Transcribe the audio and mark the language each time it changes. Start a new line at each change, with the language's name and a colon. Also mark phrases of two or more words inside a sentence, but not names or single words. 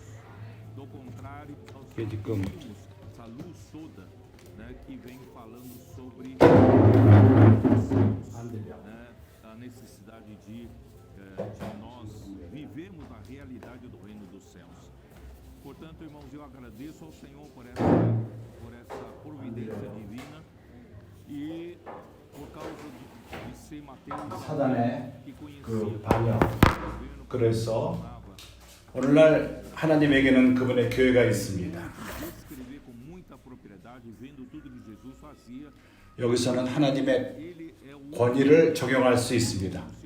Portuguese: Do contrário, nós temos essa luz toda, né, que vem falando sobre a necessidade de nós vivermos a realidade do reino dos céus. Portanto, irmãos, eu agradeço ao Senhor por essa providência divina e por causa de ser Mateus
Korean: 사단의 그 반역. 그래서 오늘날 하나님에게는 그분의 교회가 있습니다. 여기서는 하나님의 권위를 적용할 수 있습니다.